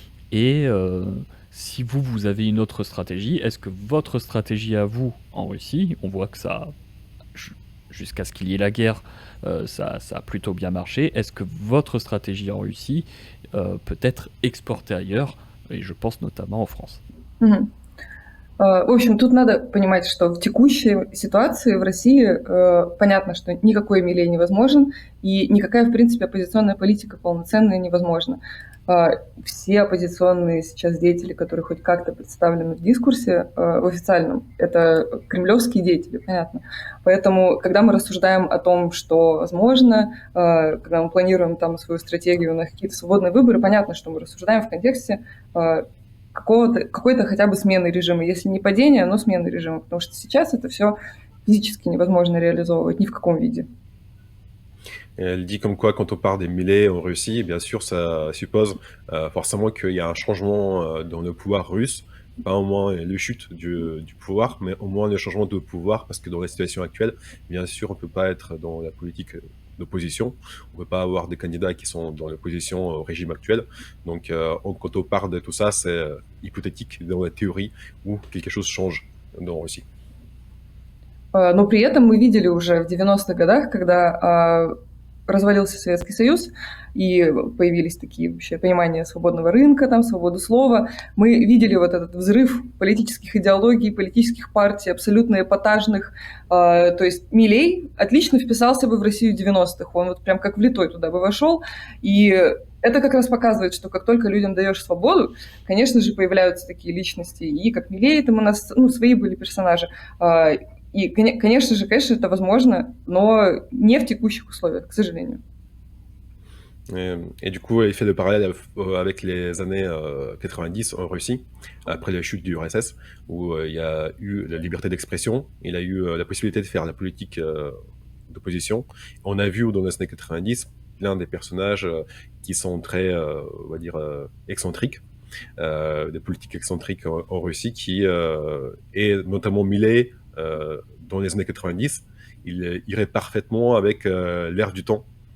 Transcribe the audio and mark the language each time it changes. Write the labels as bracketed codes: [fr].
[fr] Et si vous avez une autre stratégie, est-ce que votre stratégie à vous en Russie, on voit que ça, jusqu'à ce qu'il y ait la guerre, ça a plutôt bien marché, est-ce que votre stratégie en Russie peut être exportée ailleurs? Et je pense notamment en France. [ru] В общем, тут надо понимать, что в текущей ситуации в России понятно, что никакой Милей невозможен, и никакая, в принципе, оппозиционная политика полноценная невозможна. Все оппозиционные сейчас деятели, которые хоть как-то представлены в дискурсе в официальном, это кремлевские деятели, понятно. Поэтому, когда мы рассуждаем о том, что возможно, когда мы планируем там свою стратегию на какие-то свободные выборы, понятно, что мы рассуждаем в контексте какой-то хотя бы смены режима, если не падения, но смены режима, потому что сейчас это все физически невозможно [fr] réaliser [ru] ни в каком виде. [fr] Elle dit comme quoi, quand on parle des Milei en Russie, bien sûr, ça suppose forcément qu'il y a un changement dans le pouvoir russe, pas au moins le chute du pouvoir, mais au moins le changement de pouvoir, parce que dans la situation actuelle, bien sûr, on ne peut pas être dans la politique d'opposition, on ne peut pas avoir des candidats qui sont dans l'opposition au régime actuel. Donc, quand on parle de tout ça, c'est hypothétique dans la théorie où quelque chose change en Russie. [ru] Но при этом мы видели уже в 90-х годах, когда развалился Советский Союз, и появились такие вообще понимания свободного рынка, там, свободы слова. Мы видели вот этот взрыв политических идеологий, политических партий, абсолютно эпатажных. То есть Милей отлично вписался бы в Россию 90-х. Он вот прям как влитой туда бы вошел. И это как раз показывает, что как только людям даешь свободу, конечно же, появляются такие личности. И как Милей, там у нас свои были персонажи. И, конечно же, это возможно, но не в текущих условиях, к сожалению. [fr] Et du coup, il fait le parallèle avec les années 90 en Russie, après la chute du RSS, où il y a eu la liberté d'expression, il a eu la possibilité de faire la politique d'opposition. On a vu dans les années 90 plein des personnages qui sont très, on va dire, excentriques, des politiques excentriques en Russie, et notamment Milei, dans les années 90, il irait parfaitement avec l'ère du temps.